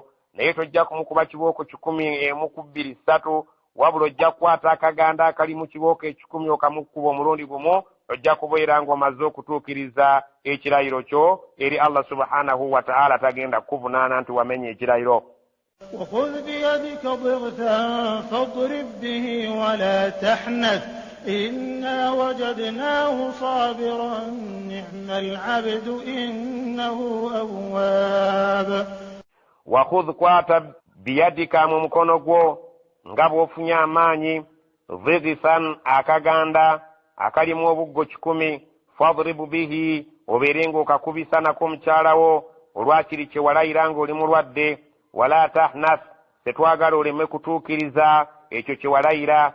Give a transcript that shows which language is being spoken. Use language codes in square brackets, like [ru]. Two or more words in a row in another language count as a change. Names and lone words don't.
[lg] Naye tojja kumukuba kibooko 10 1 2 3, wabula ojja kukwata akaganda akali mu kibooko 10 okamukuba omulundi gumu, ojja kubeera ng'omaze okutuukiriza ekirayiro kyo eri Allah [ar] سبحانه وتعالى [lg] tagenda kukuvunaana nti wamenye ekirayiro. [ar] وخذ بيدك ضغثا فاضرب به ولا تحنث إنا وجدناه صابرا نعم العبد إنه أواب. [lg] وخذ kwata biyadika mu mukono gwo nga bw'ofunye amaanyi, ضغثا akaganda akalimu obuggo 10, [ar] فاضرب به [lg] obeere ng'okakubisa nako mukyalawo olwakiri kye walayira ng'oli mulwadde. [ar] ولا تحنث [lg] tetwagala oleme kutuukiriza ekyo kye walayira.